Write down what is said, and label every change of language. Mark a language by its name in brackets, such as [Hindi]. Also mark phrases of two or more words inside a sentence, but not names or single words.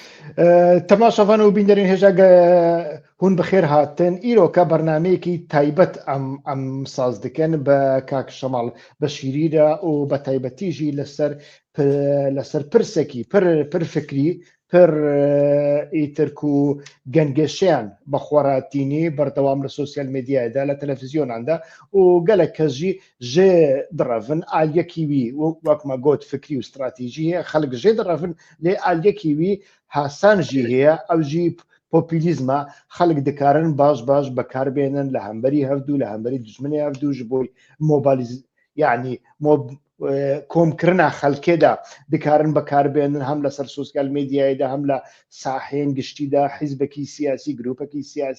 [Kurdish] تەماشەڤان و بیندەرین هێژە هون بەخێر هاتن ئیرۆکە بەرنمەیەکی تایبەت ئەم ساز دەکەن بە کاک شەماڵ بەشیریرە و بە تایبەتیژی لەسەر پرسێکی پر فکری پر ئیترک و گەنگێشیان بە خۆراتینی بەردەوام لە سوسیال میدیایدا لە تەلەڤیزیۆناندا و گەلک کەژی ژێ دڕەڤن ئالیەکیوی وەکمە گۆت فکری و استراتیژی هەیە خەڵک ژێ دڕەڤن لێ ئالیەکیوی هاسانژی هەیە ئەوژی پۆپیلیزمە خەڵک دەکارن باش بەکاربێنن لە هەمبەری هەفتوو لە هەمبەری دژمنی هەفتوو ji بۆی مۆبالیز یعنی کۆمکردنا خەڵکێدا دەکارن بەکاربێنن هەم لەسەر سوسیال میدیایدا هەم لە ساحەیەن گشتیدا حیزبێکی سیاسی گروپێکی سیاسی